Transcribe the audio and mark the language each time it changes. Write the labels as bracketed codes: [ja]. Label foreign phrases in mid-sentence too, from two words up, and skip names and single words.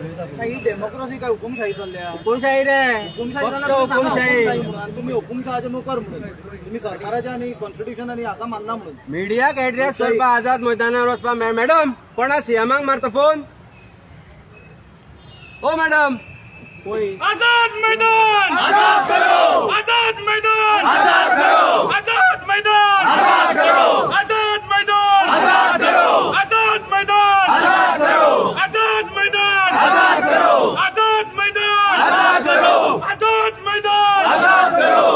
[kok] ही डेमोक्रेसी काय हुकुमशाही चल्ल्या? हुकुमशाही रे, फक्त हुकुमशाही। तुम्ही हुकुमशहाचे नोकर म्हणून, तुम्ही सरकाराच्या आणि कॉन्स्टिट्यूशन आणि हाका मानना म्हणून मिडियाक एड्रेस करपाक आझाद मैदानार वचपाक मॅडम कोणा सीएमाक मारता फोन? ओ मॅडम [hi] आजाद मैदान आजाद करो, आजाद मैदान आजाद करो, आजाद मैदान आजाद करो, आजाद मैदान आजाद करो, आजाद मैदान आजाद करो, आजाद मैदान आजाद करो, आजाद मैदान आजाद करो, आजाद मैदान आजाद करो।